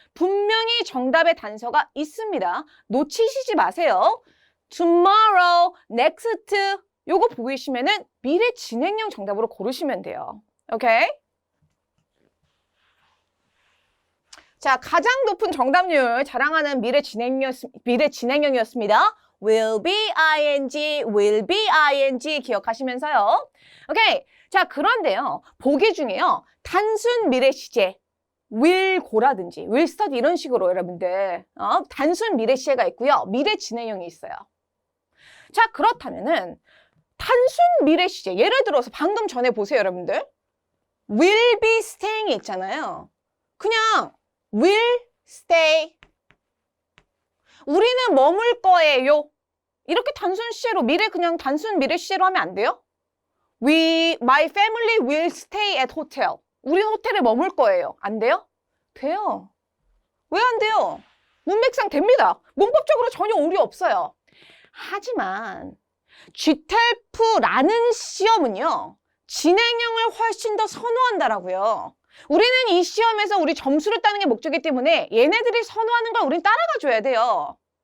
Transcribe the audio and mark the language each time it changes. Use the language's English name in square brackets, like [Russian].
[Korean] 분명히 정답의 단서가 있습니다. 놓치시지 마세요. tomorrow, next 요거 보이시면은 미래 진행형 정답으로 고르시면 돼요. 오케이? 자, 가장 높은 정답률 자랑하는 미래 진행형이었습니다. will be ing, will be ing 기억하시면서요. 오케이. 자, 그런데요. 보기 중에요. 단순 미래 시제 will go라든지 will study 이런 식으로 여러분들 단순 미래 시제가 있고요. 미래 진행형이 있어요. 자, 그렇다면은 단순 미래 시제 예를 들어서 방금 전에 보세요, 여러분들. will be staying이 있잖아요. 그냥 will stay. 우리는 머물 거예요. 이렇게 단순 시제로 그냥 단순 미래 시제로 하면 안 돼요? [English] My family will stay at hotel. [Korean] 우리는 호텔에 머물 거예요. 안 돼요? 돼요. 왜 안 돼요? 문맥상 됩니다. 문법적으로 전혀 오류 없어요. 하지만 GTELF라는 시험은요. 진행형을 훨씬 더 선호한다라고요. 우리는 이 시험에서 우리 점수를 따는 게 목적이기 때문에 얘네들이 선호하는 걸 우린 따라가 줘야 돼요.